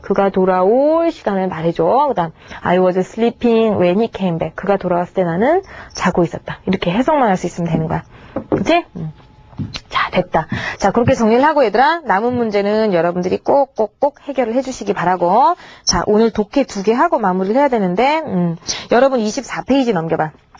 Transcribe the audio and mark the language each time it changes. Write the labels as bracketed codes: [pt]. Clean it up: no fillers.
[ko] 그가 돌아올 시간을 말해줘. [en] 그 다음 I was sleeping when he came back. [ko] 그가 돌아왔을 때 나는 자고 있었다. 이렇게 해석만 할 수 있으면 되는 거야. 그치? 자, 됐다. 자, 그렇게 정리를 하고 얘들아, 남은 문제는 여러분들이 꼭 해결을 해주시기 바라고. 자, 오늘 독해 2개 하고 마무리를 해야 되는데, 여러분 24페이지 넘겨봐.